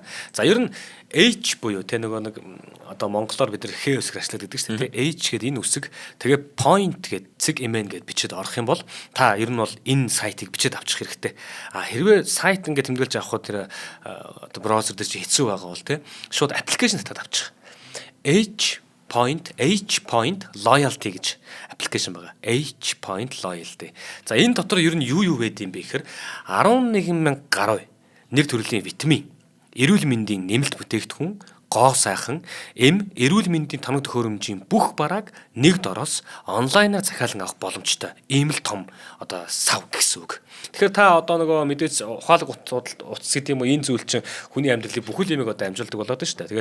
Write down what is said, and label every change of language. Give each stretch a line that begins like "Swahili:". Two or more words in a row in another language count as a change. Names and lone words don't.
Mongolian: За ер нь H буюу тэ нэг одоо монголоор бид нар Х үсэг ашигладаг гэдэг чинь тэ H гэдэг энэ үсэг тэгээ point гэдэг цэг эмэн гэдээ бичиж орох юм бол та ер нь бол энэ сайтыг бичиж авчих хэрэгтэй. Хэрвээ сайт ингээд тэмдэглэж авах тэр одоо браузер дээр чи хэцүү байгаа бол тэ шууд аппликейшн татаад авчих. H point loyalty гэж аппликейшн байгаа. H point loyalty. За энэ дотор ер нь юу байд юм бэ гэхээр 11,000 гаруй нэг төрлийн витамин, эрүүл мэндийн нэмэлт бүтээгдэхүүн, гоо сайхан, эрүүл мэндийн тоног төхөөрөмжийн бүх барааг нэг дороос онлайнаар захиалан авах боломжтой. Ийм л том одоо сав гэсэн үг. Тэгэхээр та одоо нөгөө мэдээж ухаалаг утас гэдэг юм уу энэ зүйл чинь хүний амьдралыг бүхэл юмыг одоо амжилтдаг болоод шүү дээ.